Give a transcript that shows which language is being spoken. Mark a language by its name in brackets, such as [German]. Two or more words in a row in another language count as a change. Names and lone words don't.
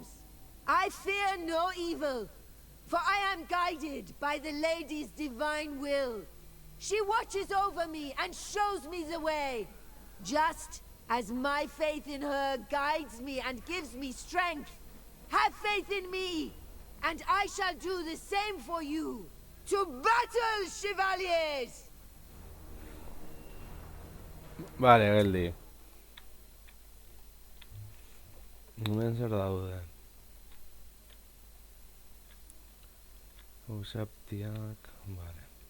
[English] I fear no evil, for I am guided by the lady's divine will. She watches over me and shows me the way, just as my faith in her guides me and gives me strength. Have faith in me, and I shall do the same for you. To battle, chevaliers! [Basque] Vale, geldi. Hemen zer daude. Usaptiak, vale.